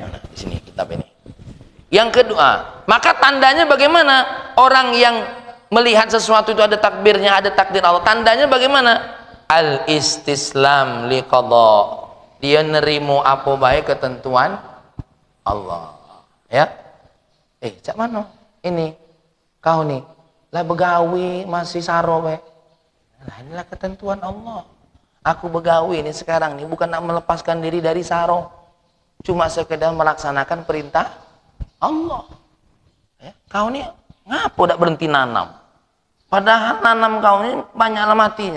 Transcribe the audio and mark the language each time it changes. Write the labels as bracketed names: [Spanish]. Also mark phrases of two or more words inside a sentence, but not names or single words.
[Indonesian] Nah, di sini kitab ini. Yang kedua, maka tandanya bagaimana orang yang melihat sesuatu itu ada takbirnya, ada takdir Allah? Tandanya bagaimana? [Arabic] الاستسلام للقضاء. [Indonesian] Dia nerimo apa baik ketentuan Allah. Ya. [Malay] Cak mano? Ini kau nih lah begawi masih saro we. [Indonesian] Nah, inilah ketentuan Allah. Aku begawi ini sekarang nih bukan nak melepaskan diri dari saro. Cuma sekedar melaksanakan perintah Allah. [Malay] Ya, kau nih ngapo tak berhenti nanam? Padahal nanam kau ini banyaklah matinya.